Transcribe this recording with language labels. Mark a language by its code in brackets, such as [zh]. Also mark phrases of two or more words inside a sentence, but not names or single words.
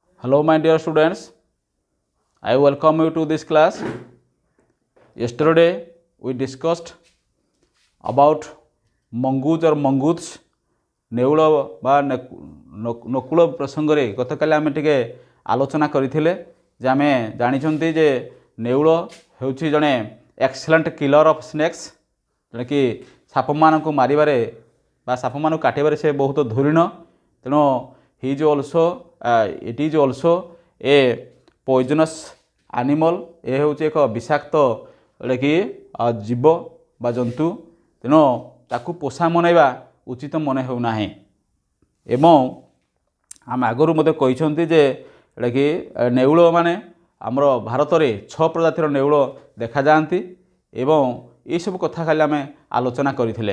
[en] Hello, my dear students. I welcome you to this class. Yesterday, we discussed about mongoose or mongoose, [or] ନେଉଳ ବା ନକୁଳ ପ୍ରସଙ୍ଗରେ ଗତକାଲି ଆମେ ଟିକେ ଆଲୋଚନା କରିଥିଲେ ଯେ ଆମେ ଜାଣିଛନ୍ତି ଯେ ନେଉଳ ହେଉଛି ଜଣେ [en] excellent killer of snakes, [or] ଜଣେ କି ସାପମାନଙ୍କୁ ମାରିବାରେ ବା ସାପମାନଙ୍କୁ କାଟିବାରେ ସେ ବହୁତ ଧୁରିଣ। [en] ତେଣୁ it is also a poisonous animal। [or] ଏ ହେଉଛି ଏକ ବିଷାକ୍ତ କି ଜୀବ ବା ଜନ୍ତୁ। ତେଣୁ ତାକୁ ପୋଷା ମନେଇବା ଉଚିତ ମନେ ହେଉନାହିଁ। ଏବଂ ଆମେ ଆଗରୁ ମଧ୍ୟ କହିଛନ୍ତି ଯେ ଏଟା କି ନେଉଳ ମାନେ ଆମର ଭାରତରେ 6 ପ୍ରଜାତିର ନେଉଳ ଦେଖାଯାଆନ୍ତି ଏବଂ ଏସବୁ କଥା ଖାଲି ଆମେ ଆଲୋଚନା କରିଥିଲେ।